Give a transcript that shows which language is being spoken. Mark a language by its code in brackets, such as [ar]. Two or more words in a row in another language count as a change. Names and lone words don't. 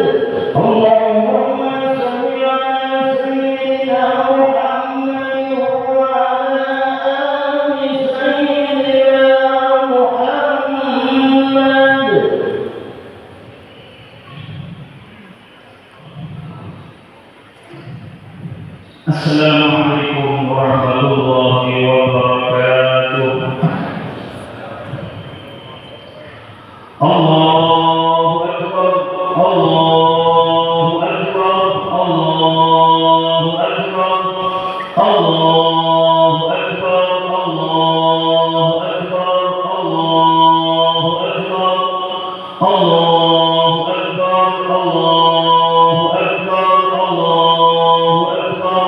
[ar] اللهم صل على سيدنا محمد وعلى آل سيدنا محمد. السلام عليكم ورحمة الله وبركاته. الله أكبر الله أكبر الله أكبر الله أكبر الله أكبر الله أكبر الله أكبر الله أكبر الله أكبر.